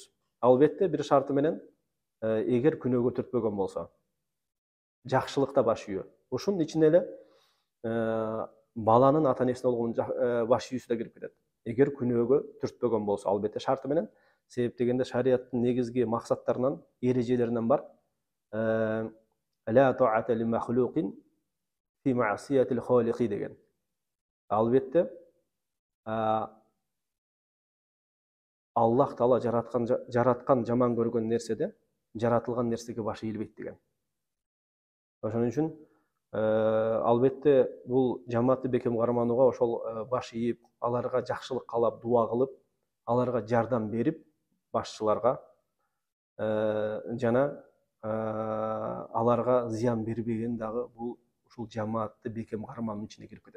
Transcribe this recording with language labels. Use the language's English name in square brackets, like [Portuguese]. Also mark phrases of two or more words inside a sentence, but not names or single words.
[Kyrgyz] Албетте бир шарты менен, эгер күнөөгө түртпөгөн болсо, жакшылыкта баш ийүү. Ушунун ичине эле баланын ата энесине болгон баш ийүүсү да кирип кетет. Эгер күнөөгө түртпөгөн болсо, албетте шарты менен. Себеп дегенде шариаттын негизги максаттарынан, эрежелеринен бар [Arabic] لا طاعة لمخلوق في معصية الخالق деген. [Kyrgyz] Албетте Аллах Таала жараткан жаман көргөн нерседе жаратылган нерсеге баш ийилбейт деген. Ошон үчүн албетте бул жамаатты бекем карманууга ошол баш ийип, аларга жакшылык каалап, дуа кылып, аларга жардам берип, башчыларга жана аларга зыян бербеген дагы бул ушул жамаатты бекем кармануу ичине кирип кетет.